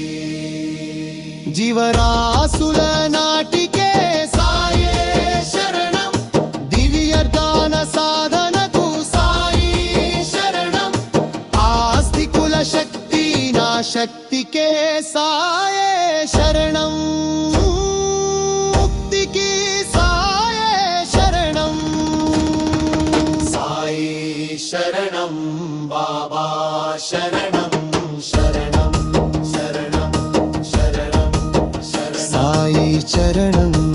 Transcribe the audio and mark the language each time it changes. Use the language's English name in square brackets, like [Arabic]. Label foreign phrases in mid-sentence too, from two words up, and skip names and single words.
[Telugu] జీవరాసుల నాటికే సాయే శరణం దివ్యర్దాన సాధనకు సాయి శరణం ఆస్తికుల శక్తి నా శక్తికే సాయే శరణం ముక్తికి సాయే శరణం [Sanskrit] साई शरणं बाबा शरणं शरणं शरणं शरणं शरणं [Telugu] సాయి చరణం